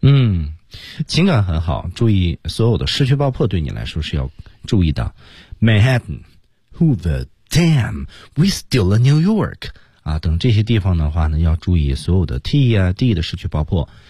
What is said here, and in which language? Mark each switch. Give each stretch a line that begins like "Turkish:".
Chinese: 嗯，情感很好，注意所有的失去爆破对你来说是要注意的。
English: Manhattan, who the damn, we still in New York.
Chinese: 啊，等这些地方的话呢，要注意所有的 T 啊 D 的失去爆破。